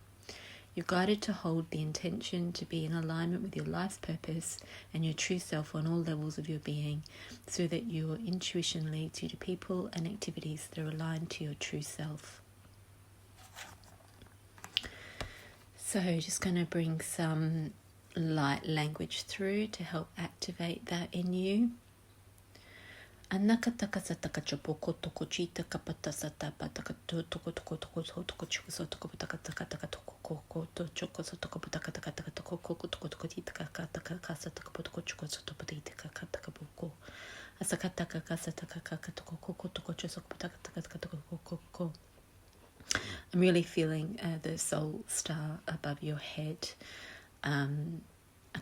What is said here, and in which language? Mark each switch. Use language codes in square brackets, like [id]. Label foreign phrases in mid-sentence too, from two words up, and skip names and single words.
[en] You're guided to hold the intention to be in alignment with your life's purpose and your true self on all levels of your being, so that your intuition leads you to people and activities that are aligned to your true self. So just going to bring some light language through to help activate that in you. Anakataka sataka chopoko toko chita kapata satapa taka toko toko toko toko choko sotoko taka taka taka toko koko to choko sotoko taka taka taka toko koko toko toko tita kaka taka kasa taka potoko choko sotoko tita kaka taka boko asakataka kasa taka kaka toko koko toko choko taka taka taka toko koko. I'm really feeling the soul star above your head.